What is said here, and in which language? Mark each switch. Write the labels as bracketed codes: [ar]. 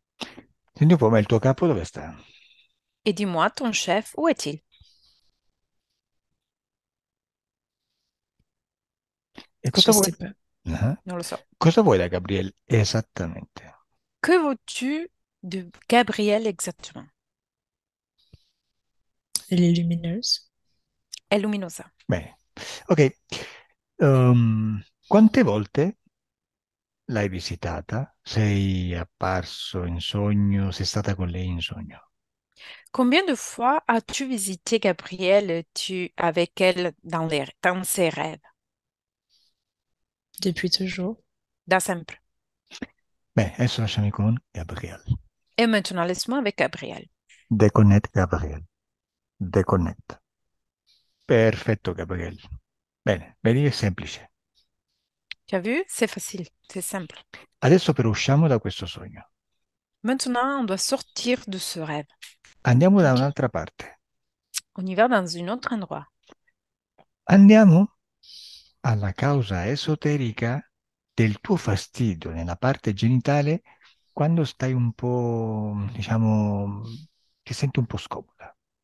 [it] Senti un po', ma il tuo capo dove sta? [fr] Et dis-moi, ton chef, où est-il? [it] E [fr] Je [it] cosa vuoi? [fr] sais pas. Ah. [it] Non lo so. Cosa vuoi da Gabriele esattamente? [fr] Que veux-tu de Gabrielle exactement? Elle est lumineuse. [it] È luminosa. Bene, ok. Quante volte l'hai visitata? Sei apparso in sogno? Sei stata con lei in sogno? [fr] Combien de fois as-tu visité Gabrielle, avec elle dans ses rêves? Depuis toujours. [it] Da sempre. Bene, adesso lasciami con Gabriele. [fr] Et maintenant, laisse-moi avec Gabrielle. [it] Deconnect Gabriele. Deconnect. Perfetto, Gabriele. Bene, vedi che è semplice. [fr] Tu as vu? C'est facile, c'est simple. [it] Adesso però usciamo da questo sogno. [fr] Maintenant, on doit sortir de ce rêve. [it] Andiamo da OK. un'altra parte. [fr] On y va dans un autre endroit. [it] Andiamo alla causa esoterica del tuo fastidio nella parte genitale quando stai un po', diciamo, ti senti un po' scomoda.